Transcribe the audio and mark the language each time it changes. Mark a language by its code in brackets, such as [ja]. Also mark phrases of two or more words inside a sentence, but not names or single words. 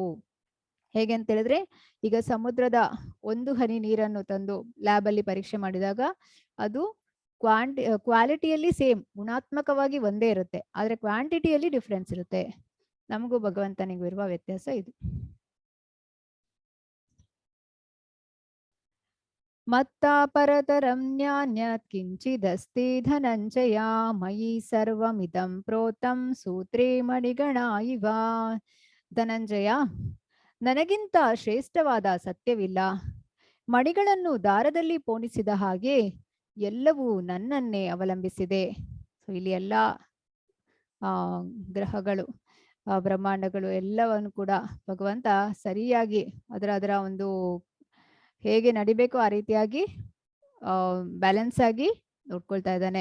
[kn] ಹೇಗೆ ಅಂತ ಹೇಳಿದ್ರೆ, ಈಗ ಸಮುದ್ರದ ಒಂದು ಹನಿ ನೀರನ್ನು ತಂದು ಲ್ಯಾಬ್ ಅಲ್ಲಿ ಪರೀಕ್ಷೆ ಮಾಡಿದಾಗ ಅದು ಕ್ವಾಲಿಟಿಯಲ್ಲಿ ಸೇಮ್, ಗುಣಾತ್ಮಕವಾಗಿ ಒಂದೇ ಇರುತ್ತೆ, ಆದ್ರೆ ಕ್ವಾಂಟಿಟಿಯಲ್ಲಿ ಡಿಫ್ರೆನ್ಸ್ ಇರುತ್ತೆ. ನಮಗೂ ಭಗವಂತನಿಗೂ ಇರುವ ವ್ಯತ್ಯಾಸ ಇದು. [sa] ಮತ್ತಾ ಪರತರಂ ನ್ಯಾನ್ಯತ್ ಕಿಂಚಿದಸ್ತಿ ಧನಂಜಯ ಮಯಿ ಸರ್ವಮಿದಂ ಪ್ರೋತಂ ಸೂತ್ರೇ ಮಣಿಗಣ ಇವ. [kn] ಧನಂಜಯ, ನನಗಿಂತ ಶ್ರೇಷ್ಠವಾದ ಸತ್ಯವಿಲ್ಲ. ಮಣಿಗಳನ್ನು ದಾರದಲ್ಲಿ ಪೋಣಿಸಿದ ಹಾಗೆ ಎಲ್ಲವೂ ನನ್ನನ್ನೇ ಅವಲಂಬಿಸಿದೆ. ಸೊ ಇಲ್ಲಿ ಎಲ್ಲ ಗ್ರಹಗಳು, ಬ್ರಹ್ಮಾಂಡಗಳು ಎಲ್ಲವನ್ನು ಕೂಡ ಭಗವಂತ ಸರಿಯಾಗಿ ಅದರ ಒಂದು ಹೇಗೆ ನಡಿಬೇಕೋ ಆ ರೀತಿಯಾಗಿ ಬ್ಯಾಲೆನ್ಸ್ ಆಗಿ ನೋಡ್ಕೊಳ್ತಾ ಇದ್ದಾನೆ.